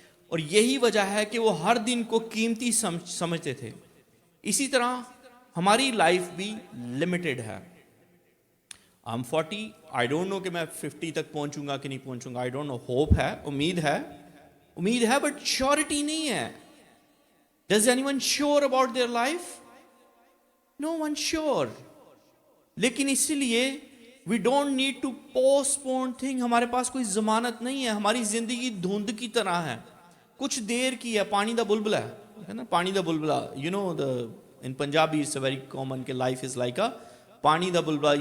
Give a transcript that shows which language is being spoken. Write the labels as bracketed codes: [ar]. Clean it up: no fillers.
[ur] اور یہی وجہ ہے کہ وہ ہر دن کو قیمتی سمجھتے تھے. اسی طرح ہماری لائف بھی لمیٹڈ ہے. [en] I'm 40, I don't know [ur] کہ میں 50 تک پہنچوں گا کہ نہیں پہنچوں گا. [en] I don't know. [ur] ہوپ ہے، امید ہے بٹ شیورٹی نہیں ہے. [en] Does anyone sure about their life? No one sure. [ur] لیکن اسی لیے [en] we don't need to postpone thing. [ur] ہمارے پاس کوئی ضمانت نہیں ہے. ہماری زندگی دھند کی طرح ہے، کچھ دیر کی ہے. [pa] پانی دا بلبلا ہے نا، پانی دا بلبلا. [en] You know the in Punjabi it's a very common کہ life is like a [pa] پانی دا بلبلا.